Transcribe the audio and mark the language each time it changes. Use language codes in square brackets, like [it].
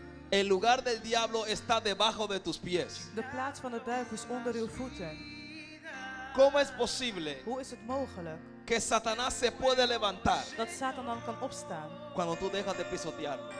[es] El lugar del diablo está debajo de tus pies. [nl] De plaats van de duivel is onder uw voeten. [es] ¿Cómo es posible [nl] Hoe is het mogelijk [es] que Satanás se puede levantar [nl] dat Satan dan kan opstaan [es] cuando tú dejas de pisotearlo?